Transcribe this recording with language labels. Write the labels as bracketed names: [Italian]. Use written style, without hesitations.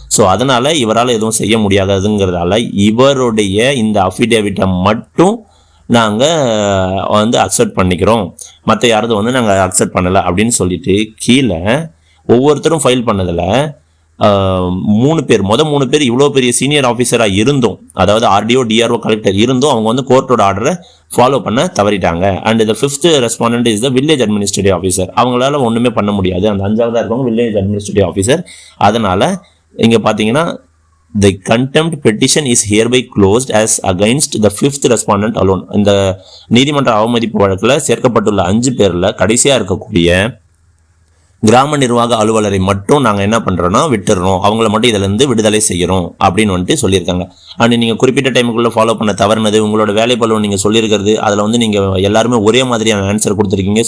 [Tamil] So அதனால் இவரால் எதுவும் செய்ய முடியாததுங்கிறதால இவருடைய இந்த அஃபிடேவிட்டை மட்டும் நாங்கள் வந்து அக்செப்ட் பண்ணிக்கிறோம், மற்ற யாராவது வந்து நாங்கள் அக்செப்ட் பண்ணலை அப்படின்னு சொல்லிட்டு கீழே ஒவ்வொருத்தரும் ஃபைல் பண்ணதில் 3 பேர் இவ்வளோ பெரிய சீனியர் ஆஃபீஸராக இருந்தும், அதாவது ஆர்டிஓ, டிஆர்ஓ, கலெக்டர் இருந்தும் அவங்க வந்து கோர்ட்டோட ஆர்டரை ஃபாலோ பண்ண தவறிட்டாங்க. அண்ட் இந்த [English] 5th respondent is the village administrative officer, [Tamil] அவங்களால ஒன்றுமே பண்ண முடியாது, அந்த 5வதாக இருக்கவங்க வில்லேஜ் அட்மினிஸ்ட்ரேட்டிவ் ஆஃபீஸர். அதனால் இங்கே பார்த்தீங்கன்னா, [English] the contempt petition is hereby closed as against the 5th respondent alone. [Tamil] இந்த நீதிமன்ற அவமதிப்பு வழக்கில் சேர்க்கப்பட்டுள்ள 5 பேரில் கடைசியாக இருக்கக்கூடிய கிராம நிர்வாக அலுவலரை மட்டும் நாங்கள் என்ன பண்ணுறோன்னா விட்டுறோம், அவங்கள மட்டும் இதிலேருந்து விடுதலை செய்கிறோம் அப்படின்னு வந்துட்டு சொல்லியிருக்காங்க. அண்ட் நீங்கள் குறிப்பிட்ட டைமுக்குள்ளே ஃபாலோ பண்ண தவறுனது, உங்களோட வேலை பழுவை நீங்கள் சொல்லியிருக்கிறது, அதில் வந்து நீங்கள் எல்லாருமே ஒரே மாதிரியான ஆன்சர் கொடுத்துருக்கீங்க.